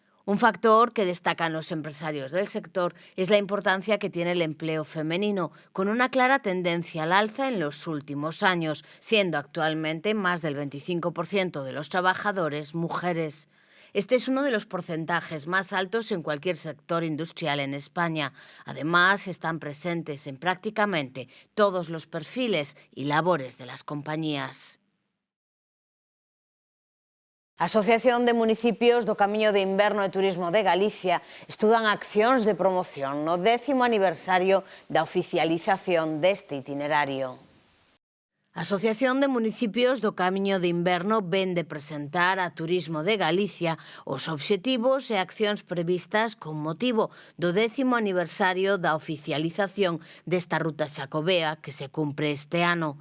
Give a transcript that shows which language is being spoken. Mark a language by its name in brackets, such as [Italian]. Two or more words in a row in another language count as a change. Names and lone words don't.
[Spanish] Un factor que destacan los empresarios del sector es la importancia que tiene el empleo femenino, con una clara tendencia al alza en los últimos años, siendo actualmente más del 25% de los trabajadores mujeres. Este es uno de los porcentajes más altos en cualquier sector industrial en España. Además, están presentes en prácticamente todos los perfiles y labores de las compañías. [Galician] A Asociación de Municipios do Camiño de Inverno e Turismo de Galicia estudan accións de promoción no 10º aniversario da oficialización deste itinerario. A Asociación de Municipios do Camiño de Inverno ven de presentar a Turismo de Galicia os obxectivos e accións previstas con motivo do 10º aniversario da oficialización desta ruta xacobea que se cumpre este ano.